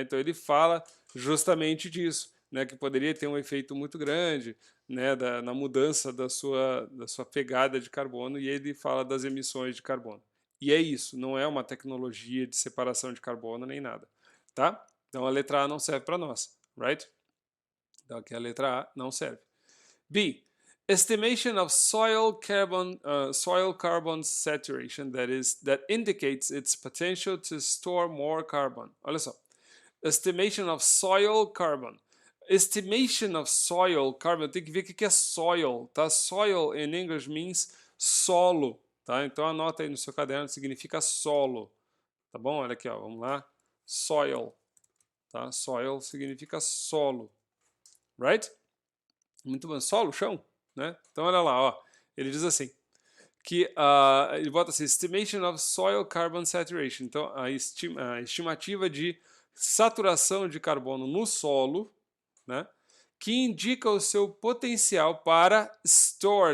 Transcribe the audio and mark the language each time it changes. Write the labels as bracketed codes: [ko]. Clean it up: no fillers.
[pt] Então ele fala justamente disso, né? Que poderia ter um efeito muito grande, né? Na mudança da sua pegada de carbono, e ele fala das emissões de carbono. E é isso, não é uma tecnologia de separação de carbono nem nada, tá? Então a letra A não serve para nós, right? Então aqui a letra A não serve. B. [en] Estimation of soil carbon saturation that indicates its potential to store more carbon. [pt] Olha só. [en] Estimation of soil carbon. Estimation of soil carbon, [pt] tem que ver o que é soil, tá? [en] Soil in English means solo, tá? [pt] Então anota aí no seu caderno, significa solo, tá bom? Olha aqui, ó, vamos lá. Soil, tá? Soil significa solo, right? Muito bom, solo, chão, né? Então olha lá, ó, ele diz assim, que ele bota assim, [en] estimation of soil carbon saturation, [pt] então a estimativa de saturação de carbono no solo, né, que indica o seu potencial para store.